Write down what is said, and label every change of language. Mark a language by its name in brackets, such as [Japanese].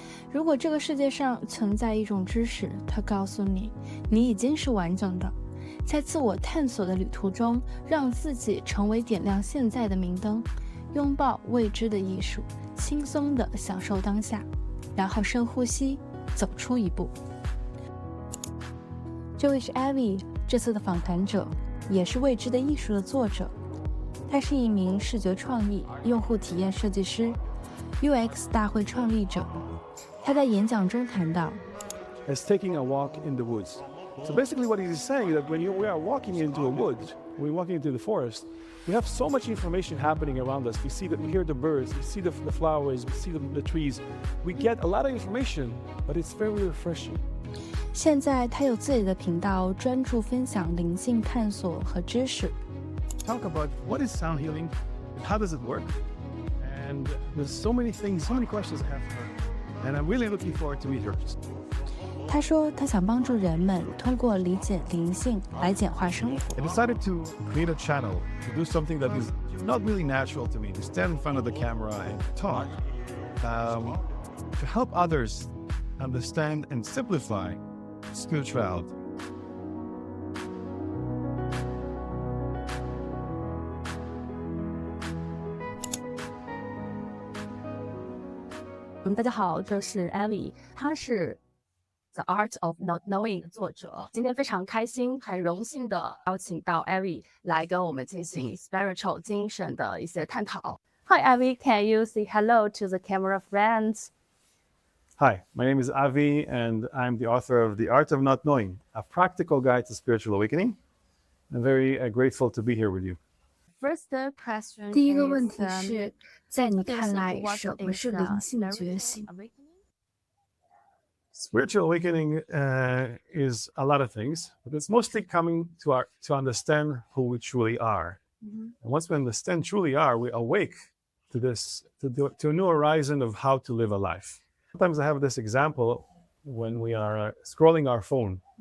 [Chinese] 如果这个世界上存在一种知识，它告诉你，你已经是完整的，在自我探索的旅途中，让自己成为点亮现在的明灯，拥抱未知的艺术，轻松地享受当下，然后深呼吸，走出一步。这位是 Abby， 这次的访谈者，也是未知的艺术的作者。他是一名视觉创意、用户体验设计师、UX 大会创立者。他在演讲中谈到 [English] as taking a walk in the woods. So basically what he's saying that when we are walking into a wood, we're walking into the forest, we have so much information happening around us. We hear the birds, we see the flowers, we see the trees. We get a lot of information, but it's very refreshing. [Chinese] 现在他有自己的频道，专注分享灵性探索和知识。 [English] Talk about what is sound healing, and how does it work? And there's so many things, so many questions I have for her. And I'm really looking forward to meet her. [Chinese] 他说他想帮助人们通过理解灵性来简化生活。 [English] I decided to create a channel to do something that is not really natural to me, to stand in front of the camera and talk, to help others understand and simplify spirituality. [Chinese] 大家好，这是 Abby， 她是 The Art of Not Knowing 的作者。今天非常开心，很荣幸的邀请到 Abby 来跟我们进行 spiritual 精神的一些探讨。 [English] Hi Abby, can you say hello to the camera friends? Hi, my name is Avi, and I'm the author of The Art of Not Knowing, a practical guide to spiritual awakening. I'm very grateful to be here with you. First question [Chinese] 第一个问题是，在你看来，什么是灵性觉醒？ [English] Spiritual awakening is a lot of things, but it's mostly coming to understand who we truly are. And once we understand truly are, we awake to a new horizon of how to live a life. Sometimes I have this example when we are scrolling our phone.